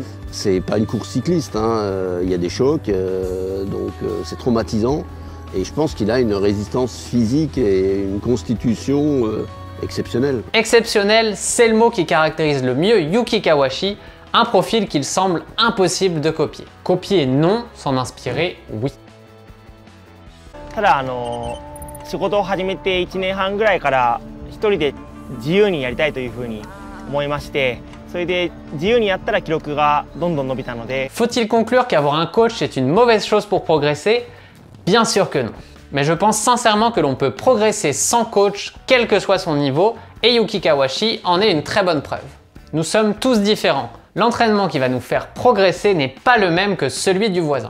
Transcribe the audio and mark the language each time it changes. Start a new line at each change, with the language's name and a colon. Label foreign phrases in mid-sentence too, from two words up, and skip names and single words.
French: C'est pas une course cycliste, il y a des chocs, donc c'est traumatisant. Et je pense qu'il a une résistance physique et une constitution exceptionnel. Exceptionnel, c'est le mot qui caractérise le mieux Yuki Kawashi, un profil qu'il semble impossible de copier. Copier non, s'en inspirer oui.
Japanese: ただ仕事を始めて1年半ぐらいから一人で自由にやりたいというふうに思いまして、それで自由にやったら記録がどんどん伸びたので。
French: Faut-il conclure qu'avoir un coach est une mauvaise chose pour progresser? Bien sûr que non. Mais je pense sincèrement que l'on peut progresser sans coach, quel que soit son niveau, et Yuki Kawashi en est une très bonne preuve. Nous sommes tous différents. L'entraînement qui va nous faire progresser n'est pas le même que celui du voisin.